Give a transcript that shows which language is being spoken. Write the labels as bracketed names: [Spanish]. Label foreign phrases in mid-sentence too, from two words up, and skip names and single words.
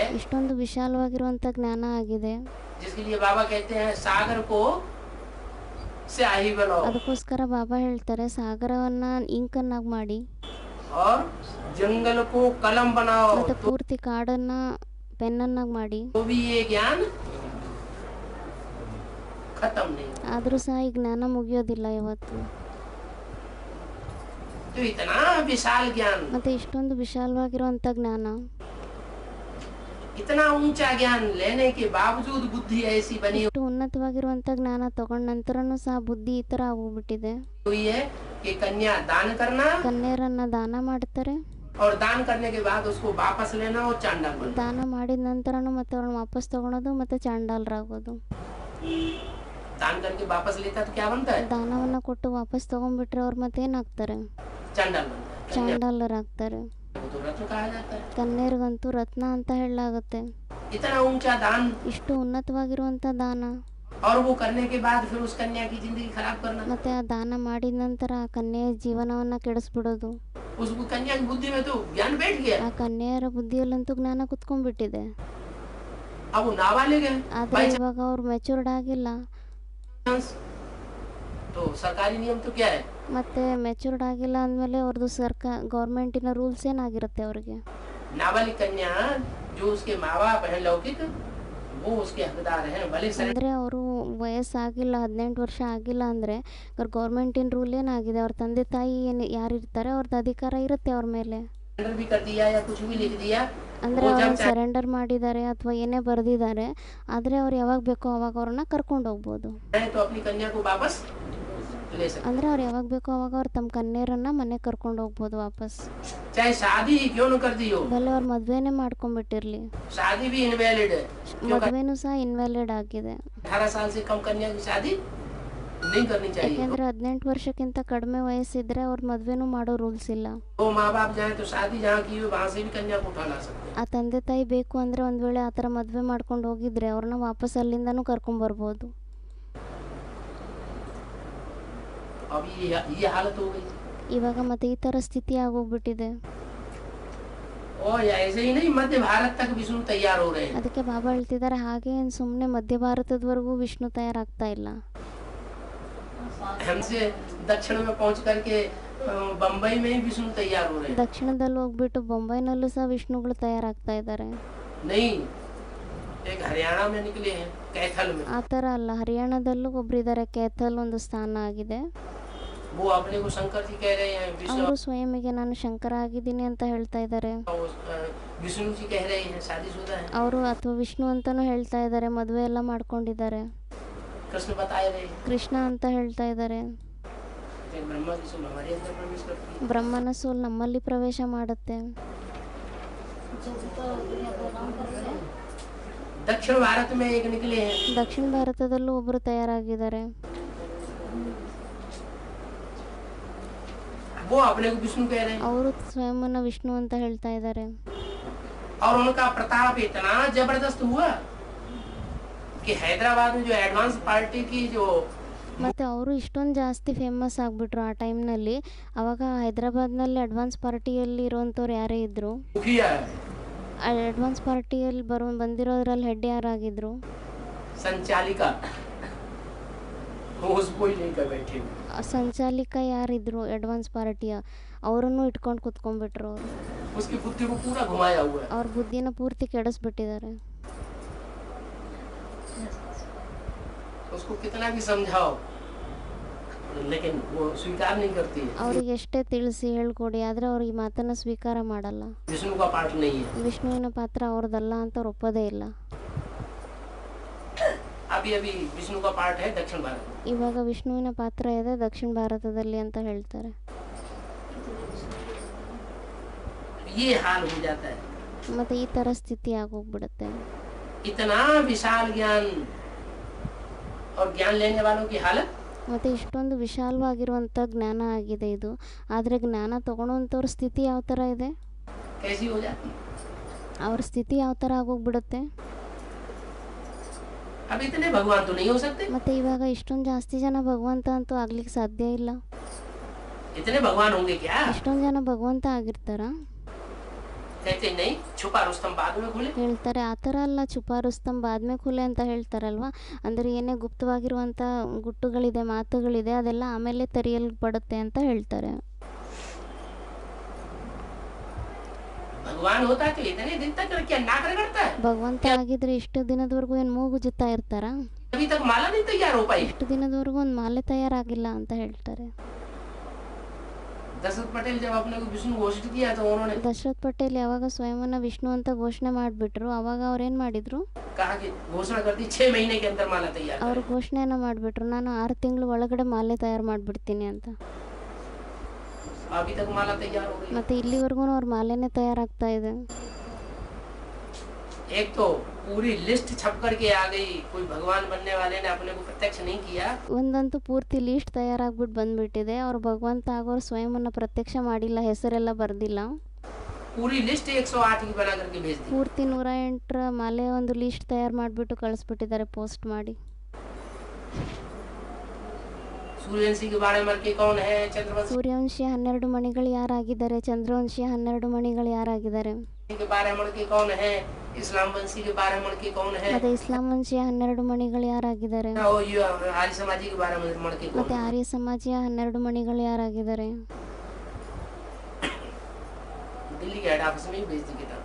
[Kannada] ಇಷ್ಟೊಂದು ವಿಶಾಲವಾಗಿರುವಂಥ ಜ್ಞಾನ ಆಗಿದೆ. [Hindi] जिसके लिए बाबा कहते हैं सागर को स्याही बनाओ [Kannada] ಅದಕ್ಕೋಸ್ಕರ ಬಾಬಾ ಹೇಳ್ತಾರೆ ಸಾಗರವನ್ನ ಇಂಕನ್ನಾಗಿ ಮಾಡಿ [Hindi] और जंगल को कलम बनाओ. [Kannada] ಮತ್ತೆ ಪೂರ್ತಿ ಕಾಡನ್ನ ಪೆನ್ನನ್ನಾಗಿ ಮಾಡಿ. [Hindi] तो भी ये ज्ञान खत्म नहीं. [Kannada] ಆದರೂ ಸಹ ಈ ಜ್ಞಾನ ಮುಗಿಯೋದಿಲ್ಲ ಯಾವತ್ತು. [Hindi] तो इतना विशाल ज्ञान, [Kannada] ಮತ್ತು ಇಷ್ಟೊಂದು ವಿಶಾಲವಾಗಿರುವಂಥ ಜ್ಞಾನ, [Hindi] इतना ऊंचा ज्ञान लेने के बावजूद बुद्धि ऐसी बनी [Kannada] ಇಷ್ಟು ಉನ್ನತವಾಗಿರುವಂಥ ಜ್ಞಾನ ತಗೊಂಡ ನಂತರನೂ ಸಹ ಬುದ್ಧಿ ಈ ಥರ ಆಗೋಗ್ಬಿಟ್ಟಿದೆ. [Hindi] हुई है कि कन्या दान करना [Kannada] ಕನ್ಯೆಯರನ್ನ ದಾನ ಮಾಡ್ತಾರೆ, [Hindi] और दान करने के बाद उसको वापस लेना और चांडाल बनना। [Kannada] ದಾನ ಮಾಡಿದ ನಂತರನೂ ಮತ್ತೆ ಅವ್ರನ್ನ ವಾಪಸ್ ತಗೊಳೋದು ಮತ್ತೆ ಚಾಂಡಾಲರಾಗೋದು. [Hindi] दान करके वापस लेता तो क्या बनता है? [Kannada] ದಾನವನ್ನ ಕೊಟ್ಟು ವಾಪಸ್ ತಗೊಂಡ್ಬಿಟ್ರೆ ಅವ್ರು ಮತ್ತೆ ಏನಾಗ್ತಾರೆ? [Hindi] चांडाल बनता है। कन्या [Kannada] ಚಾಂಡಾಲರಾಗ್ತಾರೆ. [Hindi] को तो रत्न कहा जाता है। [Kannada] ಕನ್ಯರಿಗಂತೂ ರತ್ನ ಅಂತ ಹೇಳಲಾಗುತ್ತೆ. [Hindi] इतना ऊंचा दान, [Kannada] ಇಷ್ಟು ಉನ್ನತವಾಗಿರುವಂಥ ದಾನ, [Hindi] और वो करने के बाद फिर उस कन्या की जिंदगी खराब करना। [Kannada] ಮತ್ತೆ ಆ ದಾನ ಮಾಡಿದ ನಂತರ ಆ ಕನ್ಯೆಯ ಜೀವನವನ್ನ ಕೆಡಿಸ್ಬಿಡೋದು. [Hindi] उस कन्या की बुद्धि में तो ज्ञान बैठ गया। [Kannada] ಆ ಕನ್ಯೆಯರ ಬುದ್ಧಿಯಲ್ಲಂತೂ ಜ್ಞಾನ ಕುತ್ಕೊಂಡ್ಬಿಟ್ಟಿದೆ. [Hindi] अब वो नाबालिग है, [Kannada] ಆದ್ರೆ ಇವಾಗ ಅವ್ರು ಮೆಚೂರ್ಡ್ ಆಗಿಲ್ಲ. [Hindi] तो सरकारी नियम तो क्या है? [Kannada] ಮತ್ತೆ ಮೆಚೂರ್ಡ್ ಆಗಿಲ್ಲ ಅಂದಮೇಲೆ ಅವ್ರದ್ದು [English] government rules [Kannada] ಏನಾಗಿರುತ್ತೆ ಅವ್ರಿಗೆ? [Hindi] नाबालिग कन्या जो उसके माँ बाप है लौकिक, वो उसके हकदार हैं। भले [Kannada] ಅಂದರೆ ಅವರು ವಯಸ್ಸಾಗಿಲ್ಲ, 18 ವರ್ಷ ಆಗಿಲ್ಲ ಅಂದರೆ [English] government rule [Kannada] ಏನಾಗಿದೆ, ಅವ್ರ ತಂದೆ ತಾಯಿ ಏನು ಯಾರಿರ್ತಾರೆ ಅವ್ರದ್ದು ಅಧಿಕಾರ ಇರುತ್ತೆ ಅವ್ರ ಮೇಲೆ. [Hindi] सरेंडर भी कर दिया या कुछ भी लिख दिया, [Kannada] ಅಂದರೆ ಅವ್ರು ಸರೆಂಡರ್ ಮಾಡಿದ್ದಾರೆ ಅಥವಾ ಏನೇ ಬರೆದಿದ್ದಾರೆ, ಆದರೆ ಅವ್ರು ಯಾವಾಗ ಬೇಕೋ ಅವಾಗ ಅವ್ರನ್ನ ಕರ್ಕೊಂಡು ಹೋಗ್ಬೋದು. [Hindi] तो अपनी कन्या को वापस ले सकते। [Kannada] ಅಂದರೆ ಅವ್ರು ಯಾವಾಗ ಬೇಕೋ ಅವಾಗ ಅವ್ರು ತಮ್ಮ ಕನ್ಯೆಯರನ್ನ ಮನೆಗೆ ಕರ್ಕೊಂಡು ಹೋಗ್ಬೋದು ವಾಪಸ್. [Hindi] चाहे शादी क्यों न कर दी हो, [Kannada] ಬಲೆ ಅವ್ರು ಮದುವೆನೇ ಮಾಡ್ಕೊಂಡ್ಬಿಟ್ಟಿರ್ಲಿ, [Hindi] शादी भी इनवैलिड है। [Kannada] ಮದುವೆನೂ ಸಹ ಇನ್ವ್ಯಾಲಿಡ್ ಆಗಿದೆ. [Hindi] 18 साल से कम कन्या की शादी नहीं करनी चाहिए। [Kannada] ಯಾಕೆಂದರೆ 18 ವರ್ಷಕ್ಕಿಂತ ಕಡಿಮೆ ವಯಸ್ಸಿದ್ರೆ ಅವ್ರ ಮದುವೆನೂ ಮಾಡೋ ರೂಲ್ಸ್ ಇಲ್ಲ. [Hindi] वो माँ बाप जाए तो शादी जहाँ की हो वहाँ से भी कन्या को उठा ला सकते हैं। [Kannada] ಆ ತಂದೆ ತಾಯಿ ಬೇಕು ಅಂದರೆ ಒಂದು ವೇಳೆ ಆ ಥರ ಮದುವೆ ಮಾಡ್ಕೊಂಡು ಹೋಗಿದ್ರೆ ಅವ್ರನ್ನ ವಾಪಸ್ ಅಲ್ಲಿಂದನೂ ಕರ್ಕೊಂಬರ್ಬೋದು. [Hindi] अब ये हालत हो गई। [Kannada] ಇವಾಗ ಮತ್ತೆ ಈ ಥರ ಸ್ಥಿತಿ ಆಗೋಗ್ಬಿಟ್ಟಿದೆ. [Hindi] और ऐसे ही नहीं, मध्य भारत तक विष्णु तैयार हो रहे हैं। [Kannada] ಅದಕ್ಕೆ ಬಾಬಾ ಹೇಳ್ತಿದ್ದಾರೆ, ಹಾಗೆ ಏನು ಸುಮ್ಮನೆ ಮಧ್ಯ ಭಾರತದವರೆಗೂ ವಿಷ್ಣು ತಯಾರಾಗ್ತಾ ಇಲ್ಲ. [Hindi] हमसे दक्षिण में पहुंच करके बम्बई में ही विष्णु तैयार हो रहे हैं। [Kannada] ದಕ್ಷಿಣದಲ್ಲಿ ಹೋಗ್ಬಿಟ್ಟು ಬೊಂಬೈನಲ್ಲೂ ಸಹ ವಿಷ್ಣುಗಳು ತಯಾರಾಗ್ತಾ ಇದ್ದಾರೆ. [Hindi] नहीं, एक हरियाणा में निकले हैं, कैथल में। [Kannada] ಆ ಥರ ಅಲ್ಲ, ಹರಿಯಾಣದಲ್ಲೂ ಒಬ್ಬರಿದ್ದಾರೆ, ಕೇಥಲ್ ಒಂದು ಸ್ಥಾನ ಆಗಿದೆ. [Hindi] वो अपने को शंकर जी कह रहे हैं, विष्णु [Kannada] ಅವರು ಸ್ವಯಂಗೆ ನಾನು ಶಂಕರ ಆಗಿದ್ದೀನಿ ಅಂತ ಹೇಳ್ತಾ ಇದ್ದಾರೆ. [Hindi] विष्णु जी कह रहे हैं शादीशुदा है। [Kannada] ಅವರು ಅಥವಾ ವಿಷ್ಣು ಅಂತಾನೂ ಹೇಳ್ತಾ ಇದ್ದಾರೆ, ಮದುವೆ ಎಲ್ಲ ಮಾಡ್ಕೊಂಡಿದ್ದಾರೆ. [Hindi] कृष्ण बताए रहे हैं, [Kannada] ಕೃಷ್ಣ ಅಂತ ಹೇಳ್ತಾ ಇದ್ದಾರೆ. [Hindi] ब्रह्मा की सोल हमारे अंदर प्रवेश करती है। [Kannada] ಬ್ರಹ್ಮನ ಸೋಲ್ ನಮ್ಮಲ್ಲಿ ಪ್ರವೇಶ ಮಾಡುತ್ತೆ. [Hindi] दक्षिण भारत में एक निकले हैं, [Kannada] ದಕ್ಷಿಣ ಭಾರತದಲ್ಲೂ ಒಬ್ಬರು ತಯಾರಾಗಿದ್ದಾರೆ. [Hindi] वो अपने को विष्णु कह रहे हैं। [Kannada] ಅವರು ಸ್ವಯಂನ ವಿಷ್ಣು ಅಂತ ಹೇಳ್ತಾ ಇದ್ದಾರೆ. [Hindi] और उनका प्रताप इतना जबरदस्त हुआ कि हैदराबाद में जो [English] advance party [Hindi] की जो [Kannada] ಮತ್ತು ಅವರು ಇಷ್ಟೊಂದು ಜಾಸ್ತಿ ಫೇಮಸ್ ಆಗಿಬಿಟ್ರು ಆ ಟೈಮ್ನಲ್ಲಿ. ಅವಾಗ ಹೈದ್ರಾಬಾದ್ನಲ್ಲಿ [English] advance party [Kannada] ಇರೋವಂಥವ್ರು ಯಾರೇ ಇದ್ದರು, [Hindi] मुखिया है, [English] advance party [Kannada] ಬಂದಿರೋದ್ರಲ್ಲಿ ಹೆಡ್ ಯಾರಾಗಿದ್ರು? [Hindi] संचालिका, वो उसको ही लेकर बैठे। [Kannada] ಸಂಚಾಲಿಕ ಯಾರಿದ್ರು [English] advance party, [Kannada] ಅವರನ್ನು ಇಟ್ಕೊಂಡು ಕುತ್ಕೊಂಡ್ಬಿಟ್ರು. ಅವರು [Hindi] उसकी बुद्धि को पूरा घुमाया हुआ है। [Kannada] ಅವ್ರ ಬುದ್ಧಿನ ಪೂರ್ತಿ ಕೆಡಿಸ್ಬಿಟ್ಟಿದ್ದಾರೆ. [Hindi] उसको कितना भी समझाओ लेकिन वो स्वीकार नहीं करती है। [Kannada] ಅವ್ರಿಗೆ ಎಷ್ಟೇ ತಿಳಿಸಿ ಹೇಳ್ಕೊಡಿ, ಆದರೆ ಅವ್ರು ಈ ಮಾತನ್ನು ಸ್ವೀಕಾರ ಮಾಡಲ್ಲ. [Hindi] विष्णु का पाठ नहीं है। [Kannada] ವಿಷ್ಣುವಿನ ಪಾತ್ರ ಅವ್ರದ್ದಲ್ಲ ಅಂತ ಅವ್ರು ಒಪ್ಪೋದೇ ಇಲ್ಲ. [Hindi] अभी अभी विष्णु का पाठ है दक्षिण भारत में। [Kannada] ಇವಾಗ ವಿಷ್ಣುವಿನ ಪಾತ್ರ ಇದೆ ದಕ್ಷಿಣ ಭಾರತದಲ್ಲಿ ಅಂತ ಹೇಳ್ತಾರೆ. [Hindi] ये हाल हो जाता है। [Kannada] ಮತ್ತು ಈ ಥರ ಸ್ಥಿತಿ ಆಗೋಗ್ಬಿಡುತ್ತೆ. [Hindi] इतना विशाल ज्ञान और ज्ञान लेने वालों की हालत, [Kannada] ಮತ್ತು ಇಷ್ಟೊಂದು ವಿಶಾಲವಾಗಿರುವಂಥ ಜ್ಞಾನ ಆಗಿದೆ ಇದು, ಆದರೆ ಜ್ಞಾನ ತೊಗೊಳೋವಂಥವ್ರ ಸ್ಥಿತಿ ಯಾವ ಥರ ಇದೆ, [Hindi] कैसी हो जाती है। [Kannada] ಅವ್ರ ಸ್ಥಿತಿ ಯಾವ ಥರ ಆಗೋಗ್ಬಿಡುತ್ತೆ. [Hindi] अब इतने भगवान तो नहीं हो सकते। [Kannada] ಮತ್ತು ಇವಾಗ ಇಷ್ಟೊಂದು ಜಾಸ್ತಿ ಜನ ಭಗವಂತ ಅಂತೂ ಆಗ್ಲಿಕ್ಕೆ ಸಾಧ್ಯ ಇಲ್ಲ. [Hindi] इतने भगवान होंगे क्या? [Kannada] ಇಷ್ಟೊಂದು ಜನ ಭಗವಂತ ಆಗಿರ್ತಾರ? [Hindi] कहते नहीं, छुपा रुस्तम बाद में खुले। [Kannada] ಹೇಳ್ತಾರೆ ಆ ಥರ ಅಲ್ಲ, [Hindi] छुपा रुस्तम बाद में खुले [Kannada] ಅಂತ ಹೇಳ್ತಾರಲ್ವ. ಅಂದರೆ ಏನೇ ಗುಪ್ತವಾಗಿರುವಂಥ ಗುಟ್ಟುಗಳಿದೆ, ಮಾತುಗಳಿದೆ, ಅದೆಲ್ಲ ಆಮೇಲೆ ತೆರೆಯಲ್ಪಡುತ್ತೆ ಅಂತ ಹೇಳ್ತಾರೆ. [Hindi] भगवान होता तो इतने दिन तक क्या नाक रगड़ता है? [Kannada] ಭಗವಂತ ಆಗಿದ್ರೆ ಇಷ್ಟು ದಿನದವರೆಗೂ ಏನು ಮೂಗುಜುತ್ತಾ ಇರ್ತಾರ? [Hindi] अभी तक माला नहीं तैयार हो पाई। [Kannada] ಇಷ್ಟು ದಿನದವರೆಗೂ ಒಂದು ಮಾಲೆ ತಯಾರಾಗಿಲ್ಲ ಅಂತ ಹೇಳ್ತಾರೆ. [Hindi] दशरथ पटेल जब अपने को विष्णु घोषित किया तो उन्होंने [Kannada] ದಶರಥ್ ಪಟೇಲ್ ಯಾವಾಗ ಸ್ವಯಂವನ್ನ ವಿಷ್ಣು ಅಂತ ಘೋಷಣೆ ಮಾಡಿಬಿಟ್ರು ಅವಾಗ ಅವ್ರು ಏನು ಮಾಡಿದರು, [Hindi] कहा कि घोषणा कर दी 6 महीने के अंदर माला तैयार [Kannada] ಅವರು [Hindi] करें। [Kannada] ಘೋಷಣೆಯನ್ನು ಮಾಡಿಬಿಟ್ರು, ನಾನು 6 ತಿಂಗಳು ಒಳಗಡೆ ಮಾಲೆ ತಯಾರು ಮಾಡಿಬಿಡ್ತೀನಿ ಅಂತ. [Hindi] अभी तक माला तैयार हो गई। [Kannada] ಮತ್ತು ಇಲ್ಲಿವರೆಗೂ ಅವ್ರ ಮಾಲೆನೇ ತಯಾರಾಗ್ತಾ ಇದೆ. [Hindi] एक तो पूरी लिस्ट छप करके आ गई, कोई भगवान बनने वाले ने अपने को प्रत्यक्ष नहीं किया। [Kannada] ಒಂದಂತೂ ಪೂರ್ತಿ ಲೀಸ್ಟ್ ತಯಾರಾಗ್ಬಿಟ್ಟು ಬಂದ್ಬಿಟ್ಟಿದೆ, ಅವ್ರು ಭಗವಂತ ಆಗೋರು ಸ್ವಯಂವನ್ನು ಪ್ರತ್ಯಕ್ಷ ಮಾಡಿಲ್ಲ, ಹೆಸರೆಲ್ಲ ಬರೆದಿಲ್ಲ. [Hindi] पूरी लिस्ट 108 की बना करके भेज दी। [Kannada] ಪೂರ್ತಿ 108 ಮಾಲೆ ಒಂದು ಲೀಸ್ಟ್ ತಯಾರು ಮಾಡಿಬಿಟ್ಟು ಕಳಿಸ್ಬಿಟ್ಟಿದ್ದಾರೆ ಪೋಸ್ಟ್ ಮಾಡಿ. [Hindi] सूर्यवंशी के 12 मण के कौन है, चंद्रवंशी [Kannada] ಸೂರ್ಯವಂಶಿಯ 12 ಮಣಿಗಳು ಯಾರಾಗಿದ್ದಾರೆ, ಚಂದ್ರವಂಶಿಯ 12 ಮಣಿಗಳು ಯಾರಾಗಿದ್ದಾರೆ, [Hindi] के 12 मण के कौन है, इस्लाम वंशी के 12 मण के कौन है, [Kannada] ಮತ್ತೆ ಇಸ್ಲಾಂ ವಂಶಿಯ 12 ಮಣಿಗಳು ಯಾರಾಗಿದ್ದಾರೆ, [Hindi] और ये आर्य समाजी के 12 मण के कौन [Kannada] ಮತ್ತೆ [Hindi] है। [Kannada] ಆರ್ಯ ಸಮಾಜಿಯ 12 ಮಣಿಗಳು ಯಾರಾಗಿದ್ದಾರೆ. [Hindi] दिल्ली के [English] head office [Hindi] में ही भेज दी किताब।